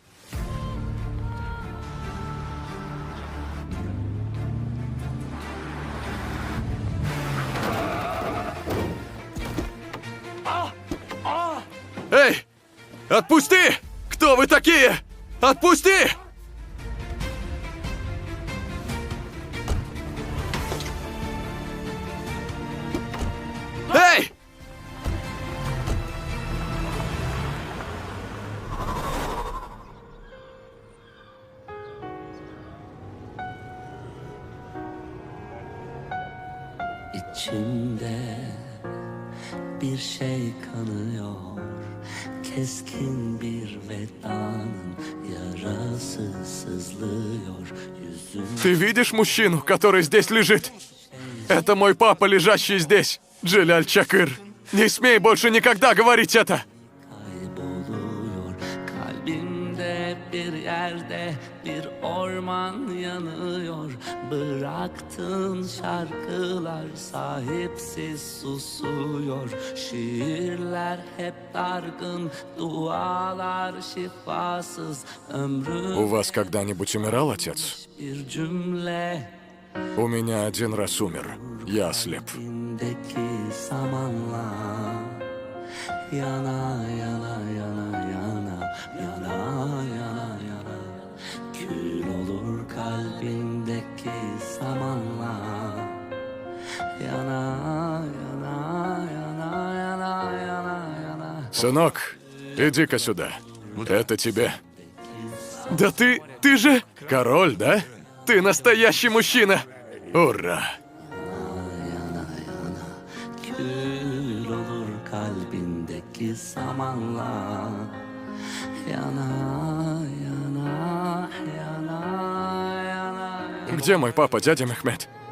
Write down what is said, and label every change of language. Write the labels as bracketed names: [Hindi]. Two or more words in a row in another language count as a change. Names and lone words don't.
[Russian] Эй! Отпусти! Кто вы такие? Отпусти! Эй! [Turkish] İçimde bir şey kanıyor, keskin bir vedanın yarası sızlıyor yüzüm. [Russian] Ты видишь мужчину, который здесь лежит? Это мой папа, лежащий здесь, Джиляль Чакыр. Не смей больше никогда говорить это! [Turkish] Kayboluyor kalbimde bir yerde bir orman yanıyor. Bıraktığın şarkılar sahipsiz susuyor. Şiirler hep dargın, dualar şifasız. Ömrüm [Russian] У вас когда-нибудь умирал отец? [Turkish] bir cümle [Russian] У меня один раз умер. Я ослеп. [Turkish] Kalbindeki samanla yana yana yana yana yana yana yana kül olur kalbindeki samanla yana yana yana yana yana yana. [Russian] Сынок, иди-ка сюда. Это тебе. Да ты же... Король, да? Ты настоящий мужчина! Ура! [Turkish] Kül olur kalbindeki samanla yana yana yana yana. [Russian] Где мой папа, дядя Мехмед?